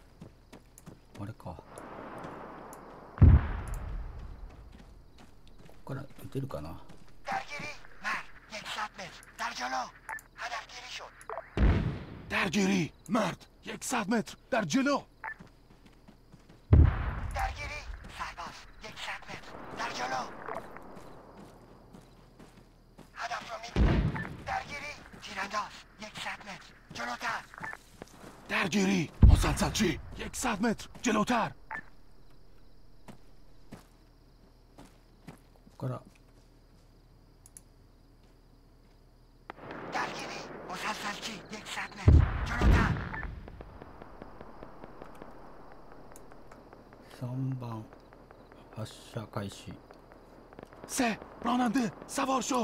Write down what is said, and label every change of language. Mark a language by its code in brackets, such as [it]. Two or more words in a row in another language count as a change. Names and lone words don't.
[ja] あれか。ここから出るかな。 [fa] درگیری مرد 100 متر در جلو هدفگیری شد درگیری مرد 100 متر در جلو درگیری سرباز 100 متر در جلو هدف رو میبینم درگیری تیرانداز 100 متر جلوتر درگیری مسلسلچی 100 متر جلوتر [ja] ここから [fa] درگیری مسلسلچی 100 متر جلوتر [ja] 3 番発射開始。 [fa] سه راننده سوار شو